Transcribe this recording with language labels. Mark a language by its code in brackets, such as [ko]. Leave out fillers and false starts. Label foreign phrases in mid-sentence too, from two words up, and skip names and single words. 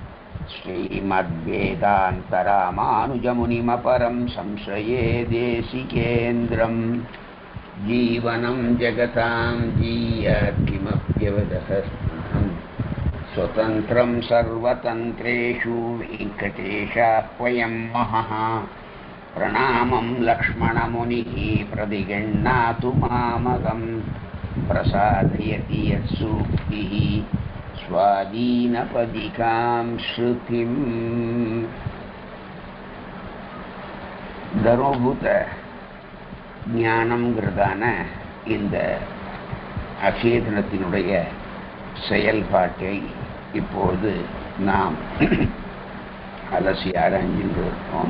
[sa] श्रीमद्वेदान्तरामानुजमुनिमपरं संश्रये देशिकेन्द्रं जीवनं जगतां जीयात् किमप्यवदहस्तं स्वतन्त्रं सर्वतन्त्रेषु वेङ्कटेशाह्वयं महः प्रणामं लक्ष्मणमुनिः प्रतिगृह्णातु मामकं प्रसादयति यत्सूक्तिः स्वाधीनपदिकां श्रुतिम् [ta] தர்மபூத ஞானம்ங்கிறதான இந்த அச்சேதனத்தினுடைய செயல்பாட்டை இப்போது நாம் அலசி ஆராய்ந்து இருக்கோம்.